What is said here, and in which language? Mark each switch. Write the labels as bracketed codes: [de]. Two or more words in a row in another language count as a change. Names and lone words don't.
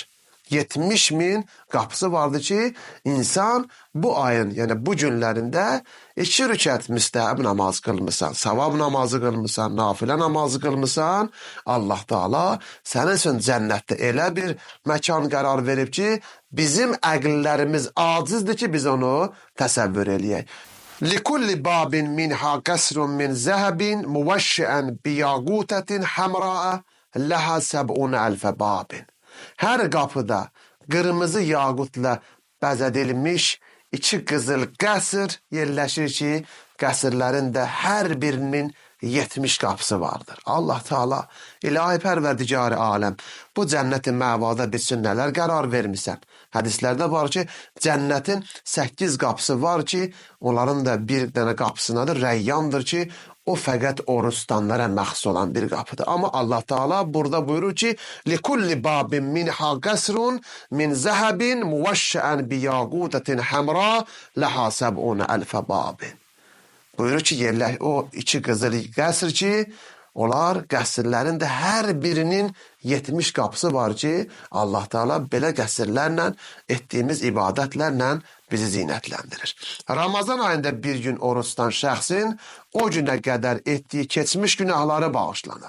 [az] 70.000 qapısı vardı ki, insan bu ayın, yəni bu günlərində 2 rükət müstəhəb namaz qılmısan, savab namazı qılmısan, nafilə namazı qılmısan, Allah Teala sənin üçün cənnətdə elə bir məkan qərar verib ki, bizim əqillərimiz acizdir ki, biz onu təsəvvür eləyək. [ar] لِكُلِّ بَابٍ مِنْهَا قَسْرٌ مِنْ زَهَبٍ مُوَشِّئًا بِيَاقُوتَةٍ حَمْرَاءَ لَهَا سَبْعُونَ أَلْفَ بَابٍ. [az] Hər qapıda qırmızı yaqutla bəzədilmiş 2 qızıl qəsr yerləşir ki, qəsrlərin də hər birinin 70 qapısı vardır. Allah Teala, ilahi pərverdigarı aləm, bu cənnətin məvada bitsin nələr qərar vermisən. Hədislərdə var ki, cənnətin 8 qapısı var ki, onların da bir dənə qapısınadır, rəyyandır ki, o fəqət oruç tutanlara məxsus olan bir qapıdır. Amma Allah Teala burada buyurur ki, [ar] لِكُلِّ بَابٍ مِنْهَا قَسْرٌ مِنْ زَهَبٍ مُوَشَّئًا بِيَاقُوتَةٍ حَمْرَاءَ لَهَا سَبْعُونَ أَلْفَ بَابٍ. [az] Buyurur ki, o 2 qızıl qəsr ki, Onlar qəsrlərin də hər birinin 70 qapısı var ki, Allah Teala belə qəsrlərlə, etdiyimiz ibadətlərlə bizi zinətləndirir. Ramazan ayında bir gün oruç tutan şəxsin o günə qədər etdiyi keçmiş günahları bağışlanır.